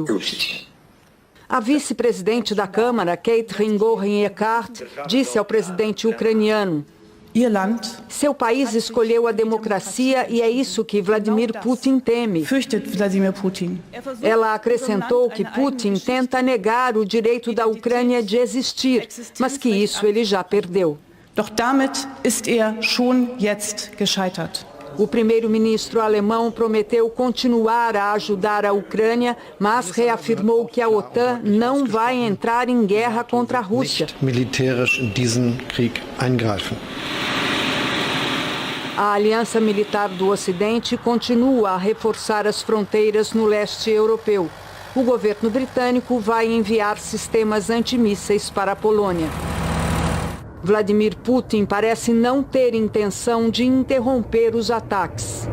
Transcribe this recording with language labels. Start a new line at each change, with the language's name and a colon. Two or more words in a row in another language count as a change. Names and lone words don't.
Portuguese: A vice-presidente da Câmara, Katrin Göring-Eckardt, disse ao presidente ucraniano: "Seu país escolheu a democracia e é isso que Vladimir Putin teme." Ela acrescentou que Putin tenta negar o direito da Ucrânia de existir, mas que isso ele já perdeu.
German: Doch damit ist schon jetzt gescheitert.
Portuguese: O primeiro-ministro alemão prometeu continuar a ajudar a Ucrânia, mas reafirmou que a OTAN não vai entrar em guerra contra a Rússia.
German: Militärisch in diesen Krieg eingreifen.
Portuguese: A aliança militar do Ocidente continua a reforçar as fronteiras no leste europeu. O governo britânico vai enviar sistemas antimísseis para a Polônia. Vladimir Putin parece não ter intenção de interromper os ataques.